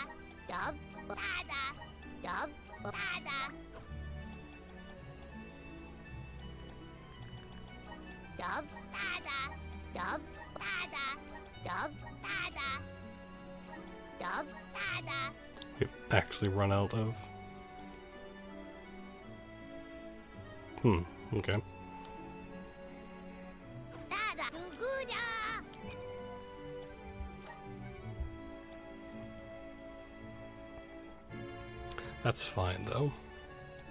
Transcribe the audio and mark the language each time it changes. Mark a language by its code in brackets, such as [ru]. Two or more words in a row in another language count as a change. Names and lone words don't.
[en] Dub, bada. Dub, bada. Dub, bada. Dub, bada. Dub, bada. Dub, bada. We've actually run out of... okay. Dada, Guguda. That's fine, though.